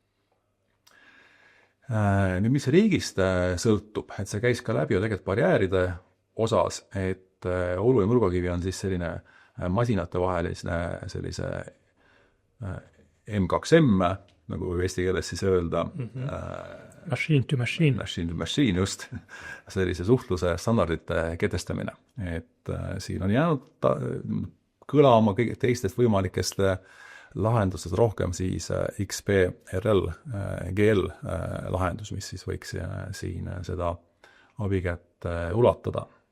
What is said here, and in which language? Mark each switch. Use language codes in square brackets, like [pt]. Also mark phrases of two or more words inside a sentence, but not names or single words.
[et] Nüüd, mis riigist sõltub, et see käis ka läbi ju tegelikult barjääride osas, et oluline nurgakivi on siis selline masinate vaheline sellise M2M, nagu eesti keeles siis öelda. [en] Machine to machine. Machine to machine, just. [et] Sellise suhtluse standardite kehtestamine. Et siin on jäänud kõlama kõige teistest võimalikest lahendustest rohkem siis XBRL, GL lahendus, mis siis võiks siin seda abikätt ulatada.